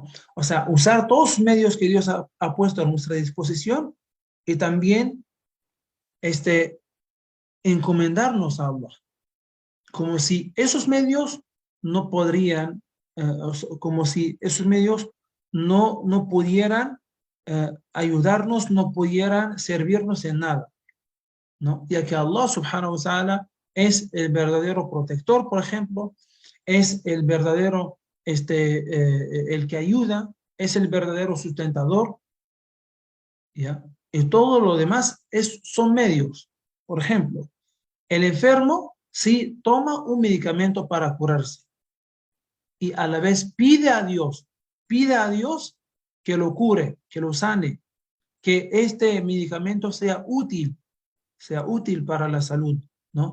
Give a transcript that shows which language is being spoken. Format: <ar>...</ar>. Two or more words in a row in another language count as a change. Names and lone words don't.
<es>O sea, usar todos los medios que Dios ha puesto a nuestra disposición y también encomendarnos a Allah, como si esos medios no podrían, como si esos medios no pudieran ayudarnos, no pudieran servirnos en nada, ¿no? Ya que Allah</es> <ar>سبحانه وتعالى</ar> <es>es el verdadero protector, por ejemplo, es el verdadero, el que ayuda, es el verdadero sustentador, ¿ya? Y todo lo demás son medios. Por ejemplo, el enfermo sí toma un medicamento para curarse y a la vez pide a Dios que lo cure, que lo sane, que este medicamento sea útil para la salud, ¿no?</es>